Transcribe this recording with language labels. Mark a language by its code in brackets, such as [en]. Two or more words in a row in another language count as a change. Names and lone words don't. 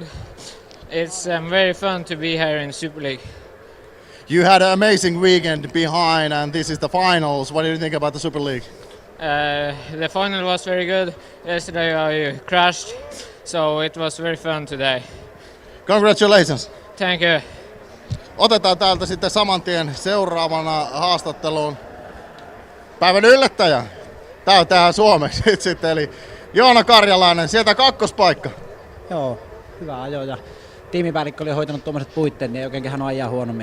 [en] It's very fun to be here in Super League. You had an amazing weekend behind, and this is the finals. What do you think about the Super League? The final was very good. Yesterday I crashed, so it was very fun today. Congratulations. Thank you. [fi] Otetaan täältä sitten saman tien seuraavana haastatteluun päivän yllättäjä. Tää on tähän suomeksi sitten, eli Joona Karjalainen, sieltä kakkospaikka. Joo, hyvä ajo ja tiimipäällikkö oli hoitanut tuommoiset puitteet, niin ei oikein kehannut ajaa huonommin.